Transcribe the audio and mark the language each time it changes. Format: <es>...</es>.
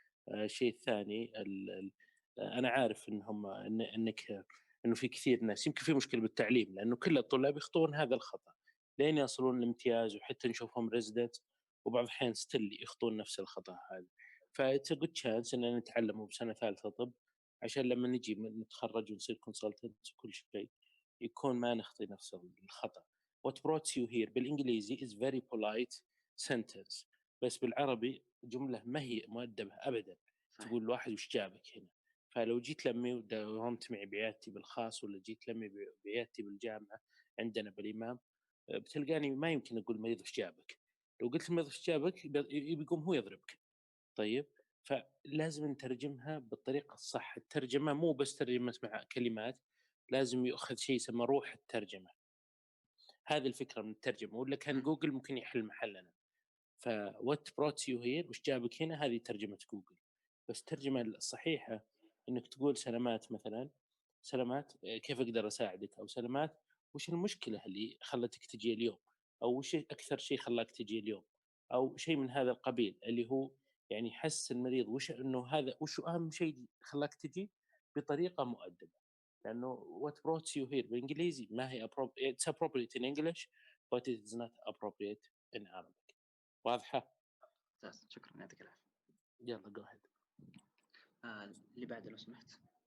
<ar>الشيء الثاني انا عارف انه في كثير ناس يمكن في مشكله بالتعليم، لانه كل الطلاب يخطون هذا الخطا لين يصلون الامتياز، وحتى نشوفهم ريزيدنت وبعض الاحيان ستيل يخطون نفس الخطا هذا.</ar> <en>فإتس good chance</en> <ar>اننا نتعلمه بسنه ثالثه طب، عشان لما نجي نتخرج ونصير كونسلتنت وكل شيء يكون ما نخطي نفس الخطا.</ar> <en>What brought you here</en> <ar>بالانجليزي</ar> <en>is very polite sentence،</en> <ar>بس بالعربي جمله ما هي مؤدبه ابدا. تقول الواحد وش جابك هنا؟ فلو جيت لمي وداومت معي بعيادتي بالخاص ولا جيت لمي بعيادتي بالجامعه عندنا بالامام، بتلقاني ما يمكن اقول مريض وش جابك. لو قلت المريض وش جابك بيقوم هو يضربك. طيب فلازم نترجمها بالطريقه الصح. الترجمه مو بس ترجمه مع كلمات، لازم يؤخذ شيء يسمى روح الترجمه. هذه الفكره من الترجمه، ولا كان جوجل ممكن يحل محلنا.</ar> <en>فوات brought you here,</en> <ar>وش جابك هنا، هذه ترجمه جوجل. بس الترجمه الصحيحه انك تقول سلامات مثلا، سلامات كيف اقدر اساعدك، او سلامات وش المشكله اللي خلتك تجي اليوم، او وش اكثر شيء خلاك تجي اليوم، او شيء من هذا القبيل، اللي هو يعني حس المريض وش انه هذا وش اهم شيء خلاك تجي بطريقه مؤدبه. لانه</ar> <en>what brought you here</en> <ar>بالانجليزي ما هي</ar> <en>it's appropriate in English but it is not appropriate in Arabic.</en> <ar>واضحه؟ شكرا يعطيك العافيه. يلا</ar> <en>Go ahead.</en> <ar>اللي بعده لو سمحت.</ar>